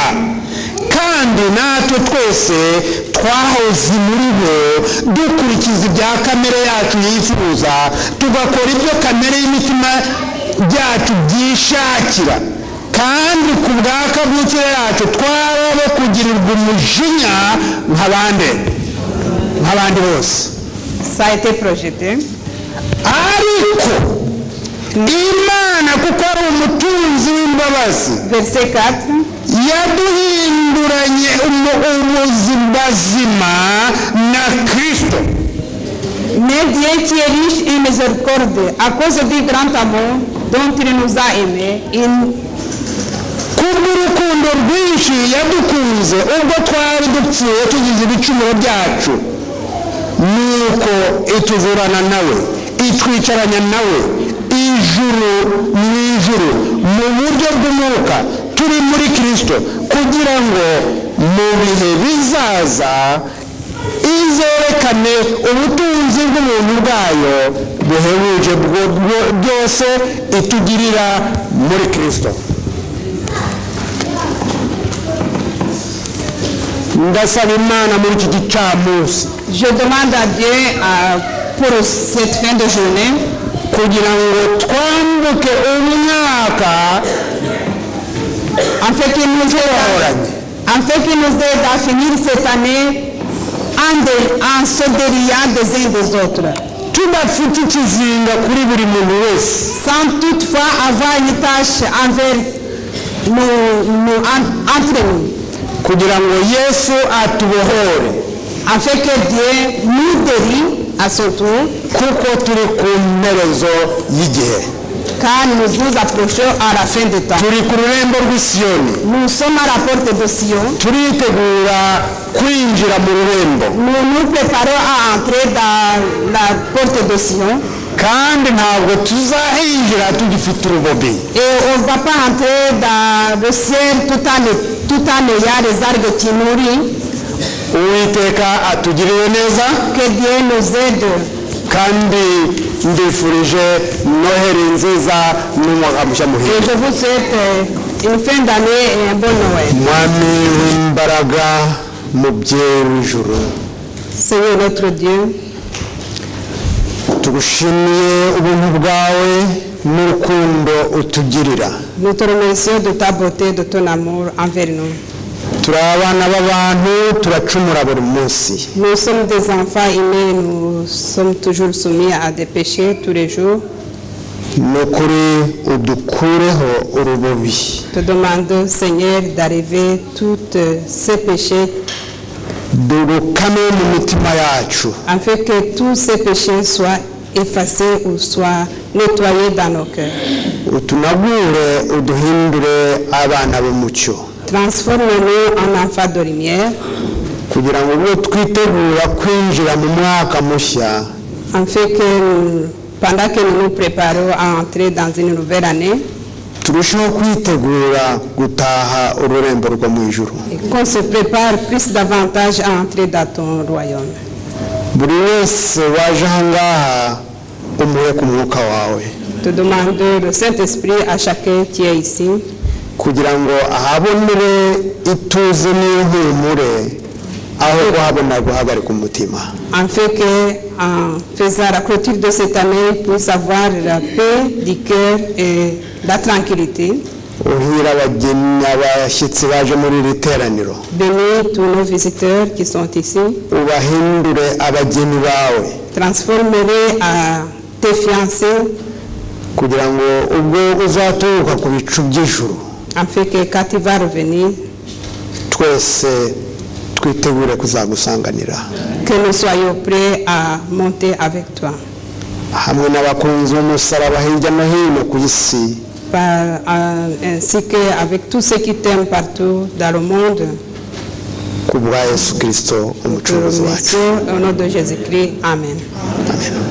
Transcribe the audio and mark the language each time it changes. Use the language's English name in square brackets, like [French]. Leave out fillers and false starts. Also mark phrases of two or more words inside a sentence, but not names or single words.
[Kinyarwanda] kandi natwe twese twahoze muri bo dukurikiza ibya kamere yacu yifuza, tugakora ibyo kamere y'imitima byacu byishakira. kandi ku bwa kavukire yacu twarabe kugirirwa umujinya nk'abandi bose. [French] Ça a été projeté. [Kinyarwanda] ariko imana kuko ari umutunzi w'imbabazi, [French] Verset 4. [Kinyarwanda] yaduhinduranye ubuzima na Kristo. [French] Mais Dieu qui est riche en miséricorde, à cause du grand amour dont il nous a aimés, [Kinyarwanda] kubw'urukundo rwinshi yadukunze ubwo twari dupfuye tugize ibicumuro byacu, nuko ituzurana nawe, itwicaranya nawe mu ijuru mu buryo bw'umwuka turi muri Kristo, kugira ngo mu bihe bizaza izerekane ubutunzi bw'ubuntu bwayo buhebuje byose itugirira muri Kristo. ndasaba imana muri iki gicamunsi, [French] je demande à Dieu pour cette fin de journée [Kinyarwanda] kugira ngo twambuke umwaka [French] afin qu'il nous aide à finir cette année en se déliant des uns des autres, [Kinyarwanda] tudafite ikizinga kuri buri muntu wese, [French] sans toutefois avoir une tâche envers entre nous, [Kinyarwanda] kugira ngo Yesu atubohore, [French] afin que Dieu nous délie à son tour, [Kinyarwanda] kuko turi ku mperezo y'igihe, [French] car nous nous approchons à la fin du temps. [Kinyarwanda] turi ku rurembo rw'Isiyoni, [French] Nous sommes à la porte de Sion. [Kinyarwanda] turitegura kwinjira mu rurembo, [French] Nous nous préparons à entrer dans la porte de Sion. [Kinyarwanda] kandi ntabwo tuzahinjira tugifite urubobi. [French] Et on ne va pas entrer dans le ciel tout en ayant les argues qui nourrissent. [Kinyarwanda] Uwiteka atugirire neza, [French] Que Dieu nous aide. [Kinyarwanda] kandi ndifurije noheri nziza n'umwaka mushya [French] Et [Kinyarwanda] muhire. [French] je vous souhaite une fin d'année et un bon Noël. [Kinyarwanda] mwami w'imbaraga, mubyeyi w'ijuru, [French] Seigneur notre Dieu, [Kinyarwanda] tugushimiye ubuntu bwawe n'urukundo utugirira. [French] Nous te remercions de ta beauté, de ton amour envers nous. [Kinyarwanda] turi abana b'abantu turacumura buri munsi. [French] Nous sommes des enfants aimés, nous sommes toujours soumis à des péchés tous les jours. [Kinyarwanda] nukuri udukureho urubobi. [French] Te demande, Seigneur, d'arriver tous ces péchés [Kinyarwanda] durukame mu mitima yacu. [French] afin que tous ces péchés soient effacés ou soient nettoyés dans nos cœurs. [Kinyarwanda] utunagure uduhindure abana b'umucyo. [French] Transforme-nous en enfants de lumière. [Kinyarwanda] kugira ngo ubwo twitegura kwinjira mu mwaka mushya. [French] Afin que pendant que nous nous préparons à entrer dans une nouvelle année, [Kinyarwanda] turushaho kwitegura gutaha ururembo rwo mu ijuru. [French] et qu'on se prépare plus davantage à entrer dans ton royaume. [Kinyarwanda] buri wese waje aha ngaha umuhe ku mwuka wawe. [French] Te demande le Saint-Esprit à chacun qui est ici, [Kinyarwanda] kugira ngo ahabonere ituze n'ihumure aho kuhabona guhagarika umutima. [French] afin que, en faisant la clôture de cette année, ils puissent avoir la paix du cœur et la tranquillité. [Kinyarwanda] uhira abageni abashyitsi baje muri iri teraniro. [French] Bénis tous nos visiteurs qui sont ici. [Kinyarwanda] ubahindure abageni bawe. [French] Transforme-les à tes fiancés, [Kinyarwanda] kugira ngo ubwo uzaturuka ku bicu by'ijuru [French] afin que quand tu vas revenir, [Kinyarwanda] twese twitegure kuzagusanganira. [French] que nous soyons prêts à monter avec toi. [Kinyarwanda] hamwe n'abakunzi b'umusaraba hirya no hino ku isi. [French] Ainsi qu'avec tous ceux qui t'aiment partout dans le monde. [Kinyarwanda] ku bwa Yesu Kristo [French] Nous te [Kinyarwanda] umucunguzi wacu. [French] remercions au nom de Jésus-Christ. Amen. Amen.